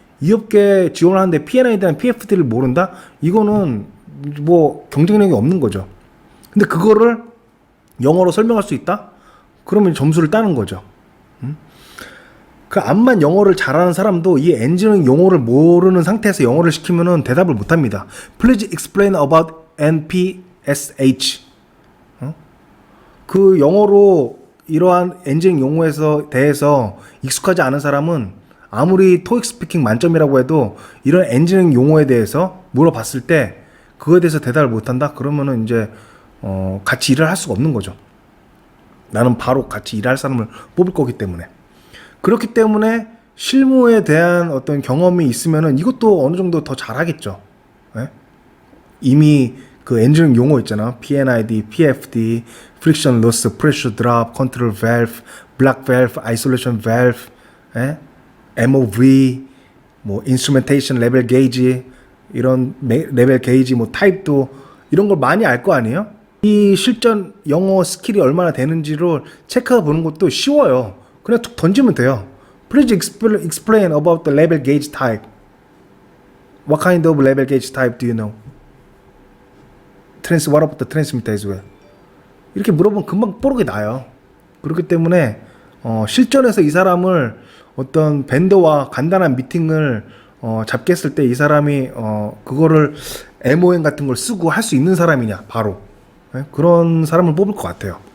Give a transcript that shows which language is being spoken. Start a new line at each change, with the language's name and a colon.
Korean: 이 업계에 지원을 하는데 P&Id랑 PFD를 모른다? 이거는 뭐 경쟁력이 없는 거죠. 근데 그거를 영어로 설명할 수 있다? 그러면 점수를 따는 거죠. 그 암만 영어를 잘하는 사람도 이 엔지니어링 용어를 모르는 상태에서 영어를 시키면은 대답을 못 합니다.
English: Please explain about NPSH.
Korean: 그 영어로 이러한 엔지니어링 용어에서 대해서 익숙하지 않은 사람은 아무리 토익 스피킹 만점이라고 해도 이런 엔지니어링 용어에 대해서 물어봤을 때 그거에 대해서 대답을 못 한다? 그러면은 이제 같이 일을 할 수가 없는 거죠. 나는 바로 같이 일할 사람을 뽑을 거기 때문에. 그렇기 때문에 실무에 대한 어떤 경험이 있으면은 이것도 어느 정도 더 잘하겠죠. 네? 이미 그 엔지니어링 용어 있잖아. P&ID, PFD, Friction Loss, Pressure Drop, Control Valve, Block Valve, Isolation Valve, 예? MOV, 뭐 Instrumentation Level Gauge, 이런 레벨 게이지, 뭐 타입도 이런 걸 많이 알 거 아니에요? 이 실전 영어 스킬이 얼마나 되는지를 체크해 보는 것도 쉬워요. 그냥 툭 던지면 돼요.
English: Please explain about the level gauge type. What kind of level gauge type do you know? What about the transmitter as well?
Korean: 이렇게 물어보면 금방 뽀록이 나요. 그렇기 때문에 실전에서 이 사람을 어떤 벤더와 간단한 미팅을 잡겠을 때 이 사람이 그거를 MON 같은 걸 쓰고 할 수 있는 사람이냐 바로 그런 사람을 뽑을 것 같아요.